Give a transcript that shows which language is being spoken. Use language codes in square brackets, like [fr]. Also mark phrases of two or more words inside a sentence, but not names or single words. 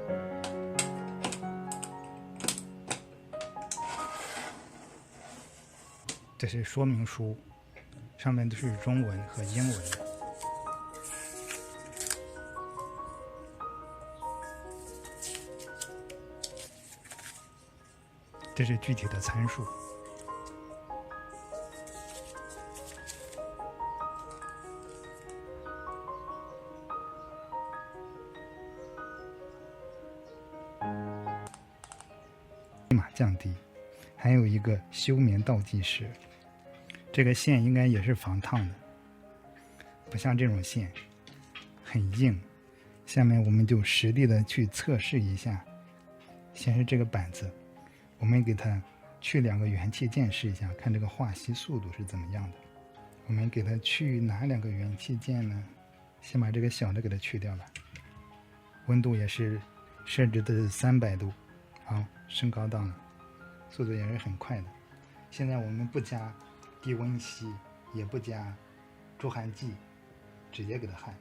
[zh] 這是說明書，上面都是中文和英文的。这是具体的參數。立馬降低。還有一個休眠倒計時。這個線應該也是防燙的，不像這種線很硬。下面我們就實地的去測試一下。先是這個板子，我們給它去2個元器件試一下，看這個化稀速度是怎麼樣的。我們給它去哪2個元器件呢？先把這個小的給它去掉吧。溫度也是設置的300度，好，升高到了，速度也是很快的。现在我们不加低温锡，也不加助焊剂，直接给它焊。